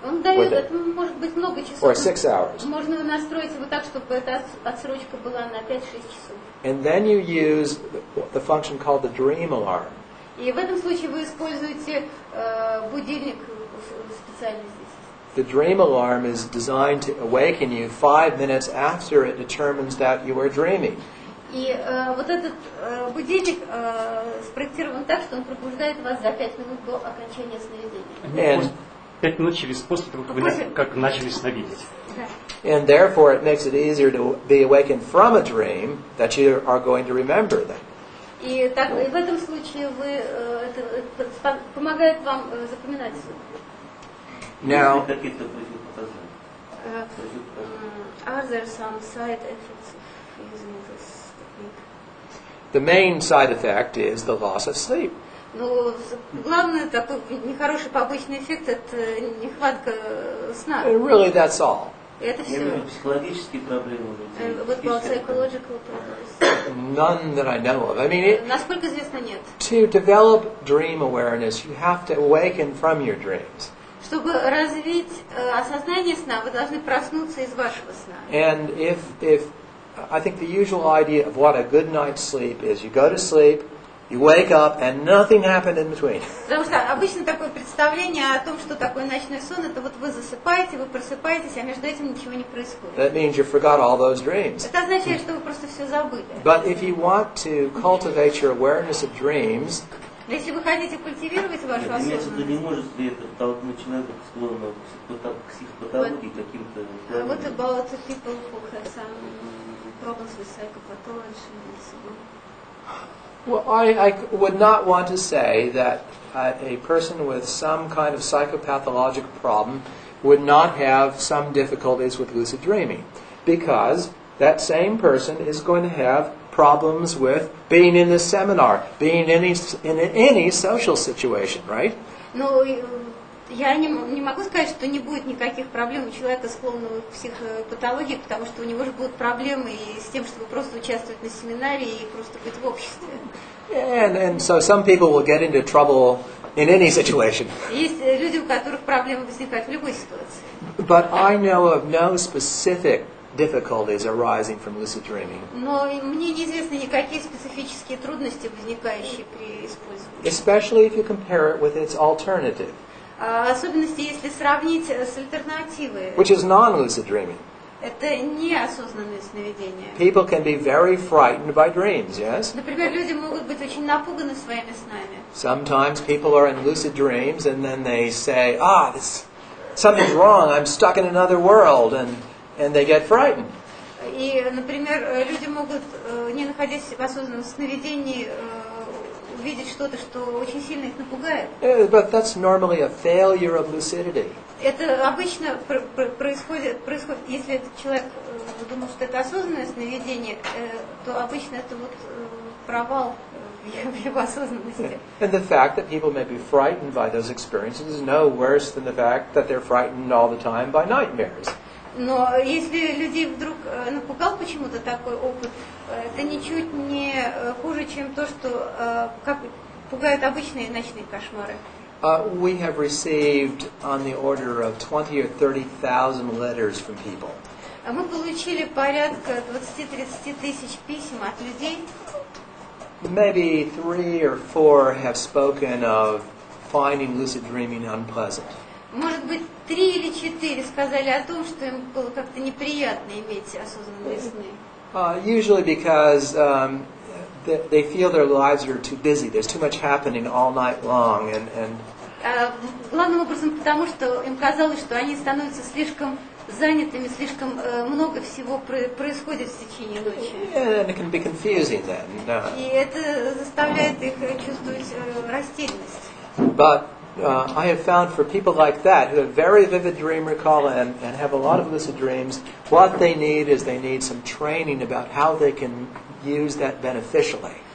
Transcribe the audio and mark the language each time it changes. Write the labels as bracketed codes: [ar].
[ru] Он дает, это может быть много часов. [en] Or 6 hours. [ru] Можно настроить его так, чтобы эта отсрочка была на 5-6 часов. [en] And then you use the function called the dream alarm. [ru] И в этом случае вы используете будильник специально здесь. [en] The dream alarm is designed to awaken you 5 minutes after it determines that you are dreaming. [ru] И вот этот будильник спроектирован так, что он пробуждает вас за 5 минут до окончания сновидения. [en] And [ru] 5 минут после того, как начали сновидеть. [en] And therefore it makes it easier to be awakened from a dream that you are going to remember them. [ru] И в этом случае это помогает вам запоминать сон. [en] Now, [ru] Какие-то противопоказания. [en] Are there some side effects of using this technique? the main side effect is the loss of sleep. [ru] Ну, главный такой нехороший побочный эффект – это нехватка сна. [en] And really, that's all. [ru] И это Я имею в все. виду психологические проблемы у людей. [en] What about psychological problems? None that I know of. I mean, [ru] Насколько известно, нет. [en] to develop dream awareness, you have to awaken from your dreams. [ru] Чтобы развить осознание сна, вы должны проснуться из вашего сна. [en] And if I think the usual idea of what a good night's sleep is, you go to sleep, you wake up, and nothing happened in between. [ru] Потому что обычно такое представление о том, что такое ночной сон, это вот вы засыпаете, вы просыпаетесь, а между этим ничего не происходит. [en] That means you forgot all those dreams. [ru] Это означает, что вы просто все забыли. [en] But if you want to cultivate your awareness of dreams, [ru] Но если вы хотите культивировать вашу Имеется в виду, не осознанность, может ли это толкнуть человека склонного к психопатологии каким-то [en] what [ru] отклонениям? [en] about the people who have some problems with psychopathology and so on? well, I would not want to say that a person with some kind of psychopathological problem would not have some difficulties with lucid dreaming, because that same person is going to have problems with being in this seminar, being in any social situation, right? [ru] Но я не могу сказать, что не будет никаких проблем у человека, склонного к психопатологии, потому что у него же будут проблемы и с тем, чтобы просто участвовать на семинаре и просто быть в обществе. [en] And so some people will get into trouble in any situation. [ru] Есть люди, у которых проблемы возникают в любой ситуации. [en] But I know of no specific difficulties arising from lucid dreaming. [ru] Но мне неизвестны никакие специфические трудности, возникающие при использовании. [en] Especially if you compare it with its alternative, [ru] Особенности, если сравнить с альтернативой. [en] which is non-lucid dreaming. [ru] Это неосознанные сновидения. [en] People can be very frightened by dreams, yes? [ru] Например, люди могут быть очень напуганы своими снами. [en] Sometimes people are in lucid dreams and then they say, something's wrong, I'm stuck in another world, and they get frightened. [ru] И, например, люди могут, не находясь в осознанном сновидении, увидеть что-то, что очень сильно их напугает. [en] But that's normally a failure of lucidity. [ru] Это обычно происходит, если этот человек думал, что это осознанное сновидение, то обычно это вот провал в его осознанности. [en] And the fact that people may be frightened by those experiences is no worse than the fact that they're frightened all the time by nightmares. [ru] Но если людей вдруг напугал почему-то такой опыт, это ничуть не хуже, чем то, что как пугают обычные ночные кошмары. [en] We have received on the order of 20 or 30,000 letters from people. [ru] Мы получили порядка 20-30 тысяч писем от людей. [en] Maybe 3 or 4 have spoken of finding lucid dreaming unpleasant. [ru] Может быть, 3 или 4 сказали о том, что им было как-то неприятно иметь осознанные сны. [en] Usually because they feel their lives are too busy. There's too much happening all night long, and [ru] главным образом потому, что им казалось, что они становятся слишком занятыми, слишком много всего происходит в течение ночи. [en] and it can be confusing then. [ru] И это заставляет их чувствовать растерянность. [en] But I have found for people like that who have very vivid dream recall and have a lot of lucid dreams, what they need is they need some training about how they can use that beneficially.